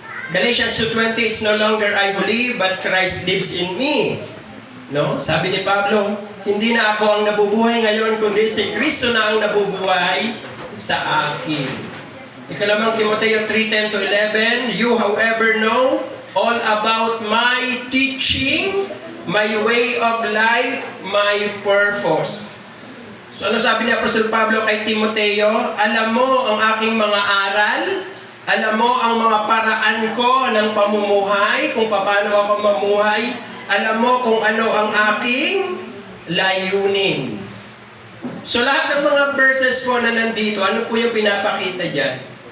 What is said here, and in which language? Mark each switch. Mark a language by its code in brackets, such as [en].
[en] Galatians 2:20, it's no longer I who live, but Christ lives in me. No? [tl] Sabi ni Pablo, hindi na ako ang nabubuhay ngayon, kundi si Kristo na ang nabubuhay sa akin. [en] Ikalamang Timoteo 3:10-11, you however know all about my teaching, my way of life, my purpose. [tl] So ano sabi ni Apostol Pablo kay Timoteo? Alam mo ang aking mga aral, alam mo ang mga paraan ko ng pamumuhay, kung paano ako mamuhay, alam mo kung ano ang aking layunin. So lahat ng mga verses po na nandito, ano po yung pinapakita dyan?